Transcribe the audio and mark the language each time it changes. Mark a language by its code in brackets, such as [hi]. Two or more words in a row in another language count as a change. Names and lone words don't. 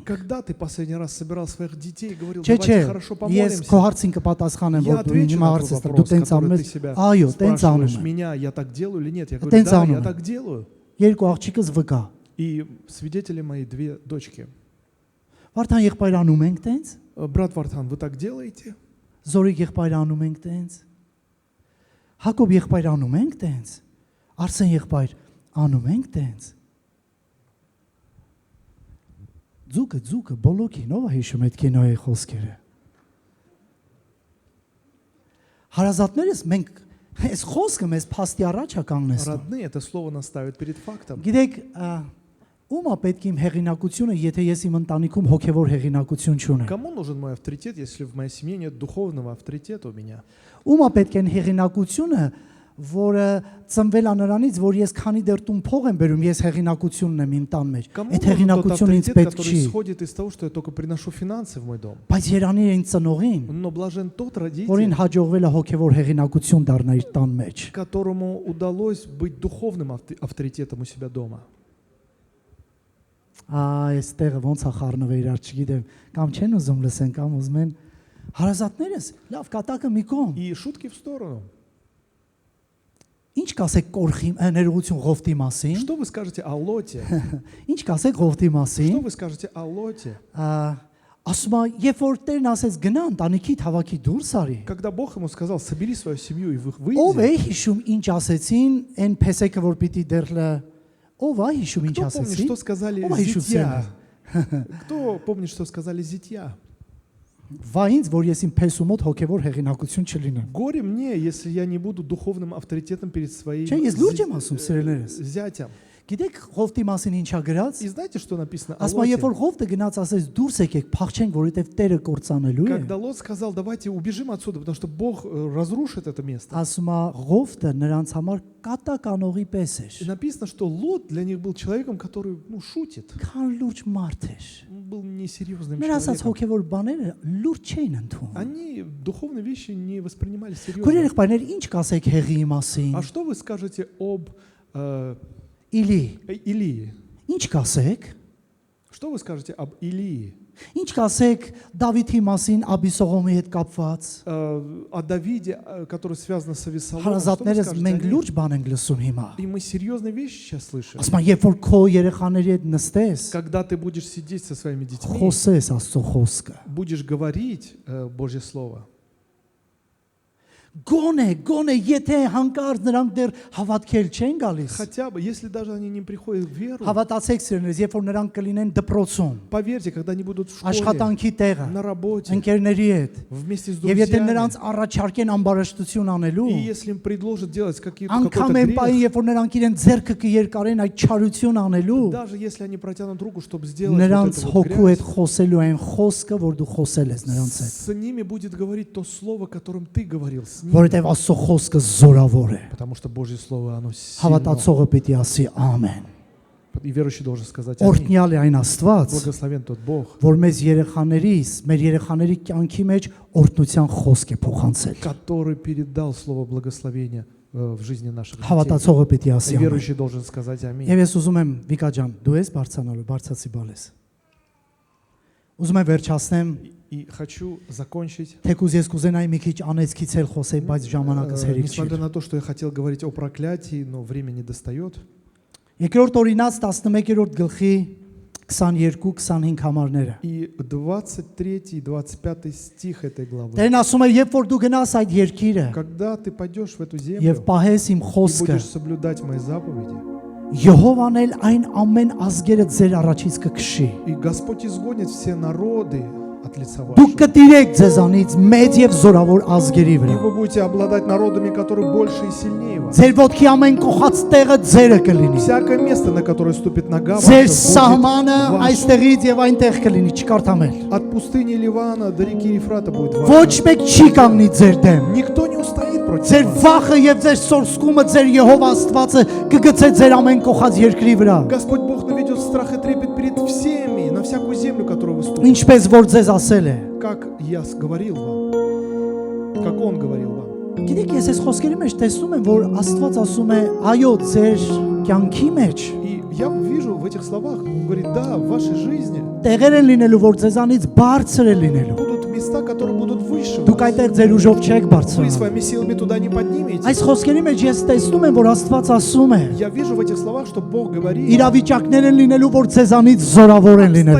[ru] Когда ты последний раз собирал своих детей и говорил, [hy] Չէ, [ru] давайте [hy] չէ, [ru] хорошо [hy] ես [ru] помолимся? [hy] քո հարցին կպատասխանեմ, [ru] Я [hy] որ դու [ru] отвечу [hy] ինձ [ru] на [hy] հարցես [ru] твой [hy] տա, դու [ru] вопрос, [hy] տենց անում [ru] который ты [hy] ես։ [ru] себя [hy] Այո, տենց անում [ru] спрашиваешь [hy] եմ։ [ru] меня, я так делаю или нет? Я говорю, [hy] Տենց [ru] да, [hy] անում [ru] я [hy] եմ։ [ru] так делаю. [hy] Երկու աղջիկս վկա։ [ru] И свидетели мои две дочки. [hy] Վարդան եղբայր անում ենք տենց, [ru] Брат Вартан, вы так делаете? [hy] Զորիկ եղբայր անում ենք տենց։ Հակոբ եղբայր անում ենք տենց։ Արսեն եղբայր անում ենք տենց։ Ձուկը բոլոկին ով է հիշում այդ կինոյի խոսքերը։ Հարազատներս մենք այս խոսքը մեզ փաստի առաջ է կանգնեցնում։ [ru] Родные, это слово нас ставит перед фактом. [hy] Գիտեք, Ում է պետք իմ հեղինակությունը, եթե ես իմ ընտանիքում հոգևոր հեղինակություն չունեմ։ [ru] Кому нужен мой авторитет, если в моей семье нет духовного авторитета у меня? [hy] Ում է պետք են հեղինակությունը, որը ծնվել է նրանից, որ ես քանի դեռ տուն փող եմ բերում, ես հեղինակություն ունեմ իմ տան մեջ։ [ru] Кому [hy] Այդ [ru] нужен тот [hy] հեղինակությունը ինձ [ru] авторитет, [hy] պետք [ru] который [hy] չի։ [ru] исходит из того, что я только приношу финансы в мой дом? [hy] Բայց Երանի այն ծնողին, [ru] Но блажен тот [hy] որին [ru] родитель, [hy] հաջողվել է հոգևոր հեղինակություն դառնա իր տան մեջ։ [ru] которому удалось быть духовным авторитетом у себя дома. [hy] Այստեղը ոնց է խառնվել իրար, չգիտեմ, կամ չեն ուզում լսեն, կամ ուզում են հարազատներս, լավ, կատակը մի կողմ։ [ru] И шутки в сторону. [hy] Ինչ կասեք կորխի ներողություն Ղովտի մասին։ [ru] Что вы скажете о Лоте? [hy] Ինչ կասեք Ղովտի [ru] Что [hy] մասին։ [ru] вы скажете о Лоте? [hy] Ասում է, երբ որ Տերն ասեց գնա ընտանիքի հավաքի դուրս արի։ [ru] Когда Бог ему сказал, собери свою семью и [hy] Ով է [ru] выйди. [hy] հիշում ինչ ասեցին այն փեսեկը որ պիտի դեռ ով է հիշում ինչ [ru] Кто помнит, [hy] ասեցին։ [ru] что сказали [hy] Ով է հիշում [ru] зятья? Кто помнит, что сказали зятья? [hy] Վա ինձ որ ես իմ փեսու мод հոգևոր հեղինակություն չլինեմ։ [ru] Горе мне, если я не буду духовным авторитетом перед своим [hy] Չէ, ես լուրջ եմ ասում, սիրելիներս։ [ru] зятям. [hy] Գիտեք Ղովտի մասին ինչա գրած։ [ru] И знаете, что написано о [hy] Ասում է, երբ որ [ru] Лоте? [hy] Ղովտը գնաց ասեց դուրս եկեք, փախչենք, որովհետև Տերը կործանելու է։ [ru] Когда Лот сказал, давайте убежим отсюда, потому что Бог разрушит это место. [hy] Ասում է Ղովտը նրանց համար կատականողի պես [ru] И [hy] էր։ [ru] написано, что Лот для них был человеком, который шутит. [hy] Քան լուրջ մարդ էր։ [ru] Он был несерьезным [hy] Մեր ասած [ru] человеком. [hy] հոգևոր баները լուրջ չէին ընդունում։ [ru] Они духовные вещи не воспринимали [hy] Քույր [ru] серьезно. [hy] եղբայրներ, ինչ կասեք Հեղիի մասին։ [ru] А что вы скажете об [hy] Իլի, [ru] Илии? [hy] ինչ կասեք։ [ru] Что вы скажете об Илии? [hy] Ինչ կասեք Դավիթի մասին Աբիսողոմի հետ կապված։ [ru] О Давиде, который связан с Авесоломом? Что вы [hy] Հարազատներս [ru] скажете [hy] մենք [ru] о нем? [hy] լուրջ բան ենք լսում հիմա։ [ru] И мы серьезные вещи сейчас слышим. [hy] Ասում եմ, երբ որ քո երեխաների հետ նստես, [ru] Когда ты будешь сидеть со своими детьми, [hy] խոսես Աստծո խոսքը։ [ru] будешь говорить Божье Слово. [hy] Գոնե, եթե հանկարծ նրանք դեռ հավատքել չեն գալիս։ [ru] Хотя бы, если даже они не приходят в веру, [hy] Հավատացեք սիրելիներս, երբ որ նրանք կլինեն դպրոցում, [ru] поверьте, когда они будут в школе, [hy] աշխատանքի տեղը, [ru] на работе, [hy] ընկերների հետ, [ru] вместе с [hy] եւ եթե նրանց [ru] друзьями, [hy] առաջարկեն ամբարաշտություն անելու, [ru] и если им предложат делать какой-то [hy] անգամ այն [ru] грех, [hy] պահին, երբ որ նրանք իրեն ձեռքը կերկարեն այդ չարություն անելու, [ru] даже если они протянут руку, чтобы сделать [hy] նրանց [ru] вот эту вот [hy] հոգու հետ [ru] грязь, [hy] խոսելու այն խոսքը, որ դու խոսել ես նրանց հետ, [ru] с ними будет говорить то слово, которым ты говорил с ними. [hy] որովհետեւ Աստծո խոսքը զորավոր է։ [ru] Потому что Божье Слово, оно сильно. [hy] Հավատացողը պիտի ասի ամեն։ [ru] И верующий должен сказать аминь. [hy] Օրհնյալ է այն Աստված, [ru] Благословен тот Бог, [hy] որ մեր երեխաների կյանքի մեջ օրհնության խոսք է փոխանցել։ [ru] который передал слово благословения в жизни наших детей. [hy] Հավատացողը պիտի ասի [ru] И [hy] ամեն։ [ru] верующий должен сказать аминь. [hy] Եվ ես ուզում եմ Վիկա ջան, դու ես բարձրանալու, բարձացի բալես։ Ուզում եմ վերջացնեմ, [ru] И хочу закончить. [hy] թեկուզ ես կուզենայի մի քիչ անեցքից էլ խոսեի, բայց ժամանակս հերիք չի։ [ru] Несмотря на то, что я хотел говорить о проклятии, но время не достает. [hy] Երկրորդ օրինաց 11-րդ գլխի 22-25 համարները։ [ru] И 23 и 25 стих этой главы. [hy] Տերն ասում է, երբ որ դու գնաս այդ երկիրը [ru] Когда ты пойдешь в эту [hy] եւ [ru] землю [hy] պահես իմ [ru] и [hy] խոսքը, [ru] будешь соблюдать мои заповеди, [hy] Եհովան էլ այն ամեն ազգերը ձեր առաջից կքշի։ [ru] и Господь изгонит все народы от лица [hy] Դուք [ru] вашего. [hy] կտիրեք ձեզանից մեծ եւ զորավոր ազգերի [ru] И [hy] վրա։ [ru] вы будете обладать народами, которые больше и сильнее вас. [hy] Ձեր ոտքի ամեն կողած տեղը ձերը կլինի։ [ru] Всякое место, на которое ступит нога [hy] Ձեր [ru] ваша, [hy] սահմանը [ru] будет ваше. [hy] այստեղից եւ այնտեղ կլինի, չկարդամ էլ։ [ru] От пустыни Ливана до реки Ефрата будет [hy] Ոչ [ru] ваше. [hy] մեկ չի կանգնի ձեր դեմ։ [ru] Никто не устоит против [hy] Ձեր [ru] вас. [hy] վախը եւ ձեր սորսկումը ձեր Եհովա Աստվածը կգցե ձեր ամեն կողած երկրի վրա։ [ru] Господь Бог наведет страх и трепет перед всеми, на всякую землю, которую вы ступите. [hy] Ինչպես որ ձեզ ասել է։ [ru] Как я говорил вам, как Он говорил вам. [hy] Գիտեք, ես այս խոսքերի մեջ տեսնում եմ, որ Աստված ասում է, այո, ձեր կյանքի մեջ [ru] И я вижу в этих словах, Он говорит, да, в вашей жизни [hy] տեղեր են լինելու, որ ձեզանից բարձր է լինելու։ [ru] будут места, которые будут выше [hy] Դուք [ru] вас. [hy] այդտեղ ձեր ուժով չեք [ru] Вы [hy] բարձրանա։ [ru] своими силами туда не подниметесь. [hy] Այս խոսքերի մեջ ես տեսնում եմ, որ Աստված ասում է, [ru] Я вижу в этих словах, что Бог говорит, [hy] իրավիճակներ են լինելու, որ ձեզանից զորավոր են լինելու։